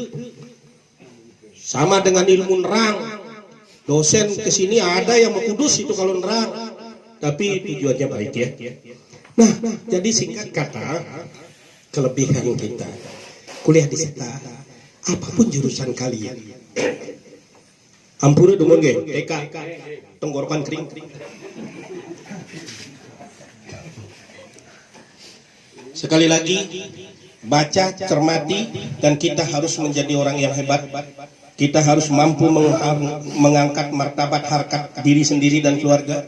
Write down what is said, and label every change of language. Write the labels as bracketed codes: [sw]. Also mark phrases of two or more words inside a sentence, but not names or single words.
[id] Sama dengan ilmu nerang. Dosen kesini ada yang mau kudus itu kalau nerang. Tapi tujuannya baik ya. Nah, jadi singkat kata, kelebihan kita kuliah di SETA, apapun jurusan kalian. [ban] Ampura dungun ge, [id] TK, tenggorokan kering. Sekali lagi, baca, cermati, dan kita harus menjadi orang yang hebat. Kita harus mampu mengangkat martabat harkat diri sendiri dan keluarga.